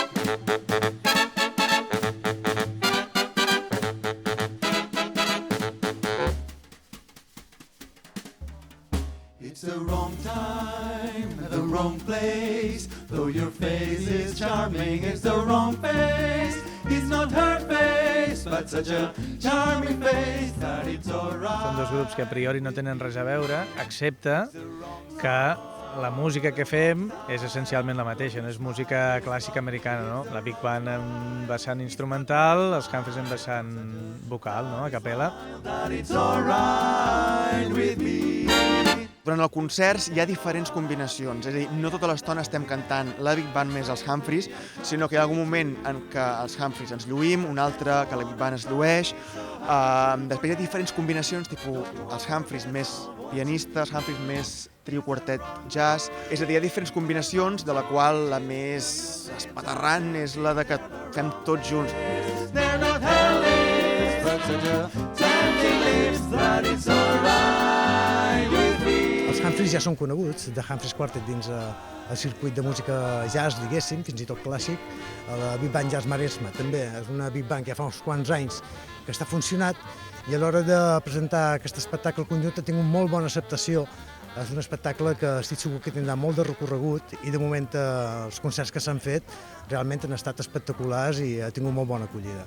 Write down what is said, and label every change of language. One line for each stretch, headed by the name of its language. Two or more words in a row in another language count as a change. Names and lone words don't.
English: It's the wrong time, the wrong place. Though your face is charming, it's the wrong face. It's not her face, but such a charming face that it's alright.
Catalan: Són dos grups que a priori no tenen res a veure, excepte que la música que fem és essencialment la mateixa, no és música clàssica americana, no? La Big Band en vessant instrumental, els Humphreys en vessant vocal, no? A capella.
English: That it's alright with me.
Catalan: Durant el concert hi ha diferents combinacions, és a dir, no tota l'estona estem cantant la Big Band més els Humphreys, sinó que hi ha algun moment en què els Humphreys ens lluïm, un altre que la Big Band es llueix. Després hi ha diferents combinacions, tipus els Humphreys més pianistes, Humphreys més trio quartet jazz. És a dir, hi ha diferents combinacions, de la qual la més espaterrant és la de que fem tots junts.
English: They're not hellish, but such a tempting lips that it's alright with me.
Catalan: Els Humphreys ja són coneguts, The Humphreys Quartet dins el circuit de música jazz, diguéssim, fins i tot clàssic. La Big Band Jazz Maresme també és una Big Band que ja fa uns quants anys que està funcionat i a l'hora de presentar aquest espectacle conjunt ha tingut molt bona acceptació. És un espectacle que estic segur que tindrà molt de recorregut i de moment els concerts que s'han fet realment han estat espectaculars i ha tingut molt bona acollida.